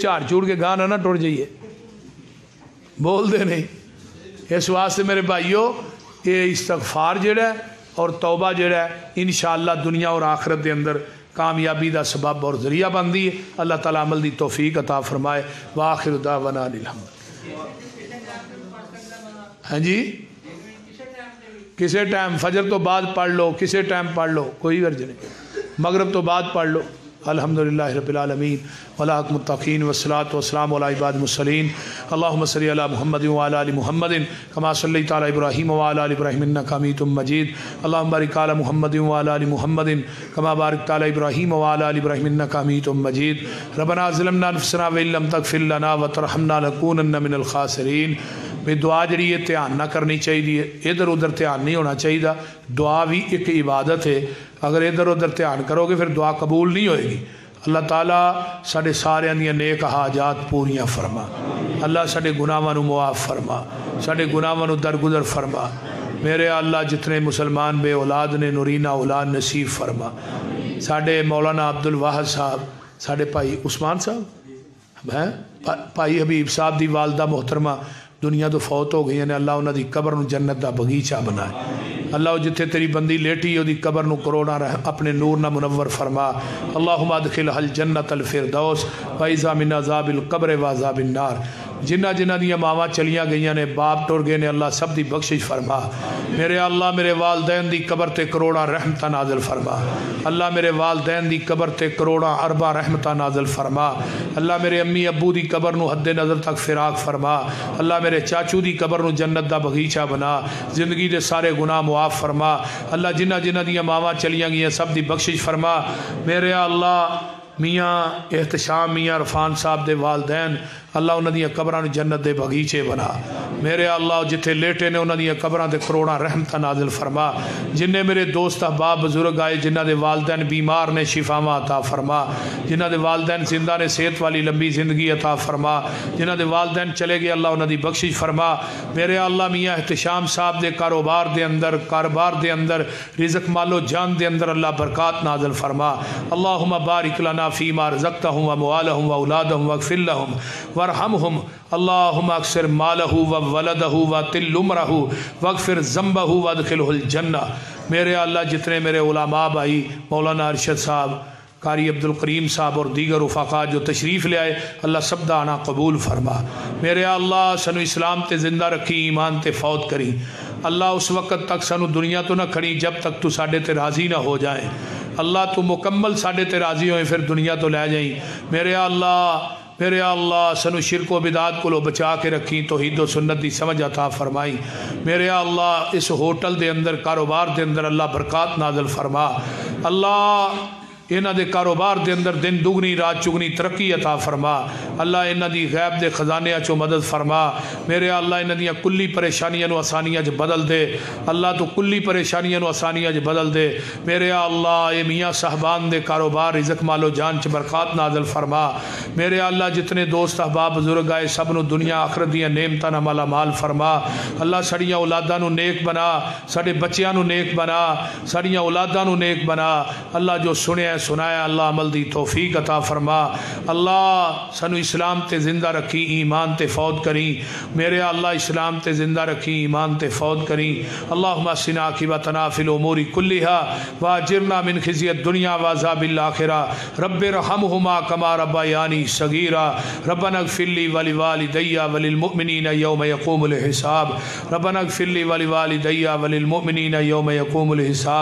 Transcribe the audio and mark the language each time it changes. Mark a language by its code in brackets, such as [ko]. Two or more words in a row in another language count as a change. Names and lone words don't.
[pa] ایتھے جھاڑ چوڑ کے گانا نہ ٹر جائیے. بول دے نہیں اس واسطے میرے بھائیو یہ استغفار جڑا ہے اور توبہ جڑا ہے انشاءاللہ دنیا اور آخرت دے اندر کامیابی دا سبب اور ذریعہ بندی ہے۔ اللہ تعالیٰ عمل دی توفیق عطا فرمائے۔ [ar] وآخر دعوانا الحمد۔ [pa] ہاں جی کسے ٹائم فجر تو بعد پڑھ لو، کسے ٹائم پڑھ لو، کوئی غرض نہیں، مغرب تو بعد پڑھ لو۔ [ar] الحمدللہ رب العالمین والعاقبۃ للمتقین والصلاۃ والسلام علی عباد المرسلین۔ اللہم صلی علی محمد وعلی آل محمد کما صلیت علی ابراہیم وعلی آل ابراہیم انک حمید مجید۔ اللہم بارک علی محمد وعلی آل محمد کما بارکت علی ابراہیم وعلی آل ابراہیم انک حمید مجید۔ ربنا ظلمنا انفسنا وان لم تغفر لنا وترحمنا لنکونن من الخاسرین۔ [pa] بے دعا جڑی ہے دھیان نہ کرنی چاہیے، ادھر ادھر دھیان نہیں ہونا چاہیے۔ دعا بھی ایک عبادت ہے، اگر ادھر ادھر دھیان کرو گے پھر دعا قبول نہیں ہوئے گی۔ اللہ تعالیٰ ساڑے سارے اندیاں نیک حاجات پوریاں فرما، اللہ ساڑے گناہاں نو معاف فرما، ساڑے گناہاں نو درگزر فرما۔ میرے اللہ جتنے مسلمان بے اولاد نے نورینہ اولاد نصیب فرما۔ ساڑے مولانا عبدالواحد صاحب، ساڑے بھائی عثمان صاحب ہیں، بھائی حبیب صاحب دی والدہ محترمہ دنیا تو فوت ہو گئی ہیں، اللہ انہاں دی قبر نو جنت دا بغیچہ بنائے۔ اللہ جتھے تیری بندی لیٹی دی قبر نو کروڑا اپنے نور نہ منور فرما۔ [ar] اللہم ادخلھا الجنت الفردوس وعذا من عذاب القبر وعذاب النار۔ [pa] جنہ جنہ دیا ماواں چلیاں گئیاں نے، باپ ٹر گئے نے، اللہ سب دی بخشش فرما۔ میرے اللہ میرے والدین دی قبر تے کروڑا رحمتہ نازل فرما۔ اللہ میرے والدین دی قبر تے کروڑا اربا رحمتہ نازل فرما۔ اللہ میرے امی ابو دی قبر نو حد نظر تک فراق فرما۔ اللہ میرے چاچو دی قبر نو جنت دا بغیچہ بنا، زندگی دے سارے گناہ معاف فرما۔ اللہ جنہ جنہ دیا ماواں چلیاں گئیاں سب دی بخشش فرما۔ میرے اللہ میاں احتشام میاں عرفان صاحب دے والدین، اللہ انہاں دیاں قبراں نو جنت دے بغیچے بنا۔ میرے اللہ جتھے لیٹے نے انہاں دیاں قبراں تے کروڑاں رحمتاں نازل فرما۔ جنہیں میرے دوست احباب بزرگ آئے جنہ دے والدین بیمار نے شفاواں عطا فرما، جنہ دے والدین زندہ نے صحت والی لمبی زندگی عطا فرما، جنہ دے والدین چلے گئے اللہ انہاں دی بخشش فرما۔ میرے اللہ میاں احتشام صاحب دے کاروبار دے اندر رزق مال و جان دے اندر اللہ برکات نازل فرما۔ [ar] اللہم بارک لنا فیما رزقتہم واموالہم واولادہم واغفر لہم وارحمہم۔ اللہم اکثر مالہ وولدہ وطل عمرہ واغفر ذنبہ وادخلہ الجنہ۔ [pa] میرے اللہ جتنے میرے علماء بھائی مولانا ارشد صاحب، قاری عبدالکریم صاحب اور دیگر رفقا جو تشریف لے آئے، اللہ سب دا آنا قبول فرما۔ میرے اللہ سنو اسلام تے زندہ رکھی، ایمان تے فوت کری۔ اللہ اس وقت تک سنو دنیا تو نہ کھڑی جب تک تو ساڑے تے راضی نہ ہو جائیں۔ اللہ تو مکمل ساڑے تے راضی ہوئیں پھر دنیا تو لے جائیں۔ میرے اللہ سنو شرک و بدعات کو لو بچا کے رکھیں، توحید و سنت دی سمجھ عطا فرمائیں۔ میرے اللہ اس ہوٹل دے اندر کاروبار دے اندر اللہ برکات نازل فرما۔ اللہ انہاں دے کاروبار دے اندر دن دگنی رات چگنی ترقی عطا فرما۔ اللہ انہاں دی غیب دے خزانے چو مدد فرما۔ میرے اللہ انہاں دیاں کلی پریشانیاں نو آسانیاں چ بدل دے۔ اللہ تو کلی پریشانیاں نو آسانیاں چ بدل دے۔ میرے اللہ اے میاں صاحبان دے کاروبار رزق مال و جان چ برکات نازل فرما۔ میرے اللہ جتنے دوست احباب بزرگ آئے سب نو دنیا آخرت دیاں نعمتاں نال مالا مال فرما۔ اللہ سڑیاں اولاداں نو نیک بنا، ساڈے بچیاں نو نیک بنا، سڑیاں اولاداں نو نیک بنا۔ اللہ جو سنیا سنایا اللہ عمل دی توفیق عطا فرما۔ اللہ سنو اسلام تے زندہ رکھی، ایمان تے فوت کریں۔ میرے اللہ اسلام تے زندہ رکھی، ایمان تے فوت کریں۔ [ar] اللہم احسن عاقبتنا فی الامور کلھا واجرنا من خزی الدنیا وعذاب الآخرہ۔ رب ارحمہما کما ربیانی صغیرا۔ ربنا اغفر لی ولوالدی وللمؤمنین یوم یقوم الحساب۔ ربنا اغفر لی ولوالدی وللمؤمنین یوم یقوم الحساب۔